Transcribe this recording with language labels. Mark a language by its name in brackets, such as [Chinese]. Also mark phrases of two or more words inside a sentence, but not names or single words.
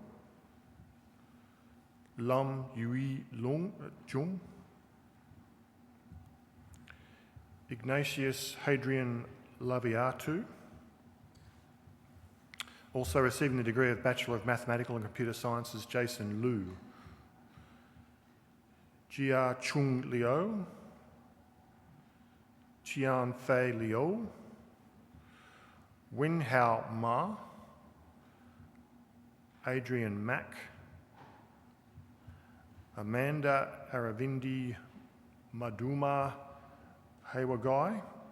[English] Lam Yui Jung. Ignatius Hadrian Laviatu. Also receiving the degree of Bachelor of Mathematical and Computer Sciences, Jason Liu. Jia Chung Liu. Chian Fei Liu. Wen Hao Ma. Adrian Mack. Amanda Aravindi Maduma Hawagai.